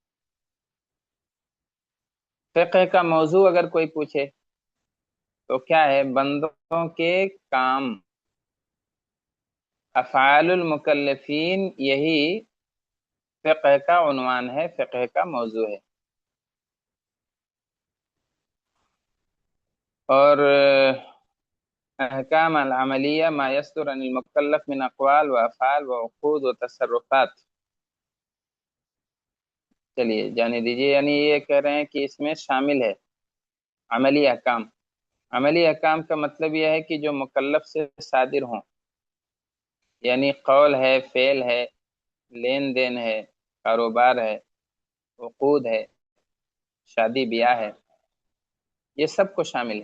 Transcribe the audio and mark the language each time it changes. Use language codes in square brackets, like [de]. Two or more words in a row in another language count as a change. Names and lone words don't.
[ur] فقہ کا موضوع اگر کوئی پوچھے تو کیا ہے؟ بندوں کے کام، [ar] افعال المکلفین، [ur] یہی فقہ کا عنوان ہے، فقہ کا موضوع ہے۔ [ar] اور احکام العملیہ ما یصدر عن المکلف من اقوال و افعال و عقود و تصرفات۔ [ur] چلیے جانے دیجیے، یعنی یہ کہہ رہے ہیں کہ اس میں شامل ہے عملی احکام۔ عملی احکام کا مطلب یہ ہے کہ جو مکلف سے صادر ہوں، یعنی قول ہے، فعل ہے، لین دین ہے، کاروبار ہے، عقود ہے، شادی بیاہ ہے، یہ سب کو شامل ہے۔